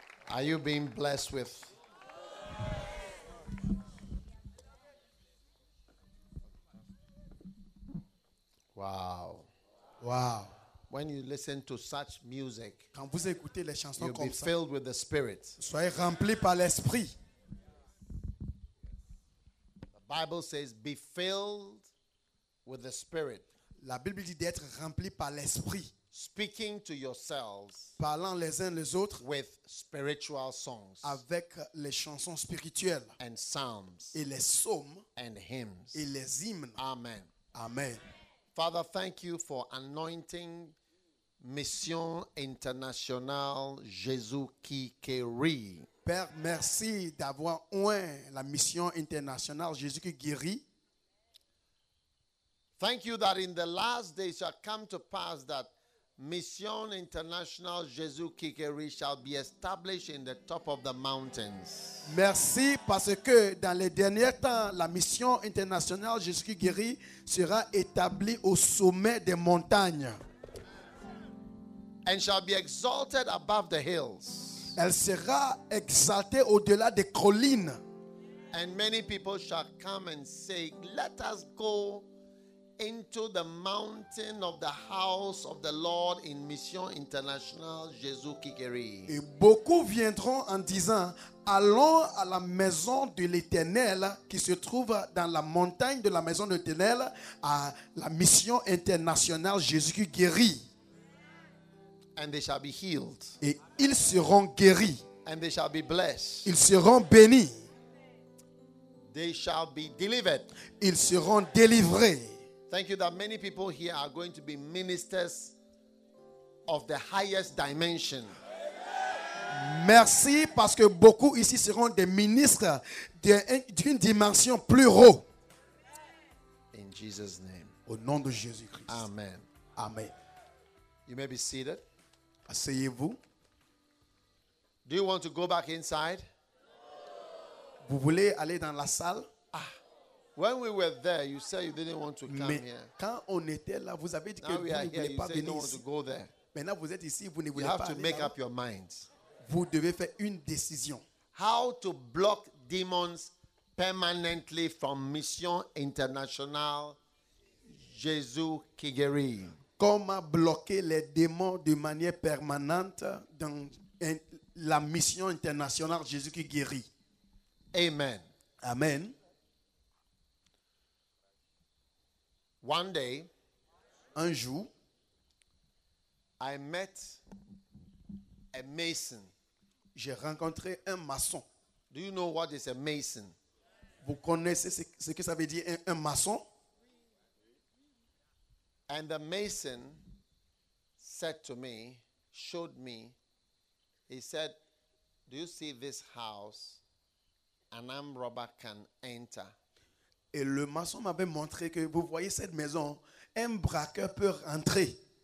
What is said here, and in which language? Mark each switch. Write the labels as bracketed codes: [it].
[en] Are you being blessed with? Wow. Wow. When you listen to such music, [fr] quand vous écoutez les chansons [en] you'll [fr] comme [en] be [fr] ça, [en] filled with the Spirit. [fr] Soyez rempli par l'esprit. [en] The Bible says, be filled with the Spirit. [fr] La Bible dit d'être rempli par l'esprit. [en] Speaking to yourselves, [fr] parlant les uns les autres, [en] with spiritual songs, [fr] avec les chansons spirituelles, [en] and psalms, [fr] et les psaumes, [en] and hymns, [fr] et les hymnes. [en] Amen. [fr] Amen. [en] Father, thank you for anointing Mission International Jésus qui guérit. [fr] Père, merci d'avoir oint la Mission Internationale Jésus qui guérit. [en] Thank you that in the last days it shall come to pass that Mission International Jésus qui guérit shall be established in the top of the mountains. [fr] Merci parce que dans les derniers temps, la Mission Internationale Jésus qui guérit sera établie au sommet des montagnes. [en] And shall be exalted above the hills. [fr] Elle sera exaltée au-delà des collines. [en] And many people shall come and say, let us go into the mountain of the house of the Lord in Mission International Jésus qui guérit. [fr] Et beaucoup viendront en disant, allons à la maison de l'Éternel qui se trouve dans la montagne de la maison de l'Éternel, à la Mission Internationale Jésus qui guérit. [en] And they shall be healed. [fr] Et ils seront guéris. [en] And they shall be blessed. [fr] Ils seront bénis. [en] They shall be delivered. [fr] Ils seront délivrés. [en] Thank you that many people here are going to be ministers of the highest dimension. [fr] Merci parce que beaucoup ici seront des ministres d'une dimension plus haut. [en] In Jesus' name. [fr] Au nom de Jésus-Christ. [en] Amen. [fr] Amen. [en] You may be seated. [fr] Asseyez-vous. [en] Do you want to go back inside? [fr] Vous voulez aller dans la salle? Ah. [en] When we were there, you said you didn't want to come [fr] Mais [en] here. [fr] Quand on était là, vous avez dit [en] now [fr] que vous ne voulez pas venir ici. Maintenant, vous êtes ici, vous ne [en] you [fr] voulez pas venir. [en] You have to make up your mind. [fr] Vous devez faire une décision. [en] How to block demons permanently from Mission International Jésus Kigeri. [fr] Comment bloquer les démons de manière permanente dans la mission internationale Jésus qui guérit. [en] Amen. [fr] Amen. [en] One day, [fr] un jour, [en] I met a mason. [fr] J'ai rencontré un maçon. [en] Do you know what is a mason? [fr] Vous connaissez ce que ça veut dire un maçon? [en] And the mason said to me, showed me, he said, do you see this house? An armed robber can enter. [fr] Et le maçon m'avait montré que vous voyez cette maison, un braqueur peut entrer.